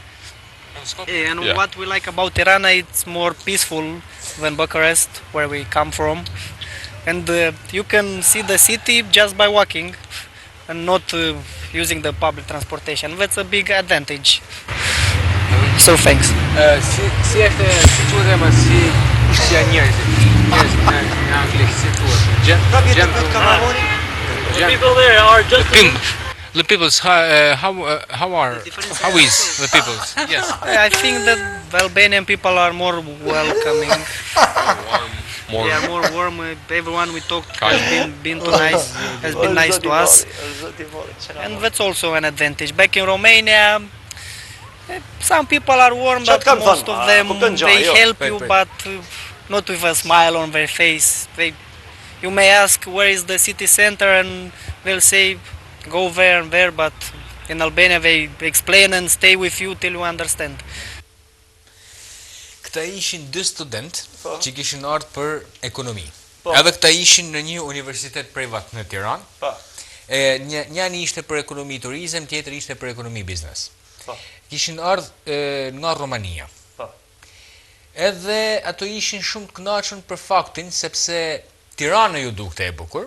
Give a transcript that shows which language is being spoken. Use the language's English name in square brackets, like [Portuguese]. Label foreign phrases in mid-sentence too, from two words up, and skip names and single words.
[English] And Yeah. what we like about Tirana, it's more peaceful than Bucharest, where we come from. And you can see the city just by walking and not using the public transportation. That's a big advantage. So thanks. [Albanian] Si është situata si janë njerëzit në anglisht si thuhet. [English] People there are just The people's how is the people's? Yes. I think that the Albanian people are more welcoming. They are more warm. Everyone we talked has been too nice, has been nice to us, and that's also an advantage. Back in Romania, some people are warm, but most of them they help you, but not with a smile on their face. You may ask where is the city center, and they'll say go there and there, but in Albania they explain and stay with you till you understand. [Albanian] Këta ishin dy student që kishin ardhur për ekonomi. Edhe këta ishin në një universitet privat në Tiranë. Njëri ishte për ekonomi turizëm, tjetri ishte për ekonomi biznes. Kishin ardhur nga Romania. Edhe ato ishin shumë të kënaqur për faktin sepse Tirana ju dukte e bukur.